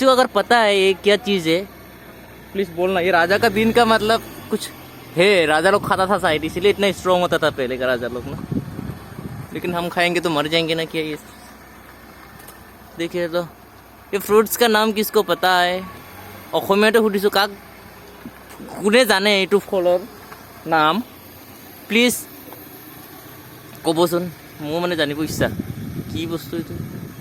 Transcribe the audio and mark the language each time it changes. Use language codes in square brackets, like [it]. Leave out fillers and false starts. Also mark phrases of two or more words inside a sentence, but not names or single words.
[hi] को अगर पता है ये क्या चीज़ है प्लीज़ बोलना ये राजा का दिन का मतलब कुछ है राजा लोग खाता था शायद इसीलिए इतना स्ट्रॉन्ग होता था पहले का राजा लोग ना लेकिन हम खाएंगे तो मर जाएंगे ना क्या ये देखिए तो ये फ्रूट्स का नाम किसको पता है [as] অসমীয়াতে সুধিছোঁ কাক কোনে জানে এইটো ফলৰ নাম প্লিজ ক'বচোন মোৰ মানে জানিব ইচ্ছা কি বস্তু এইটো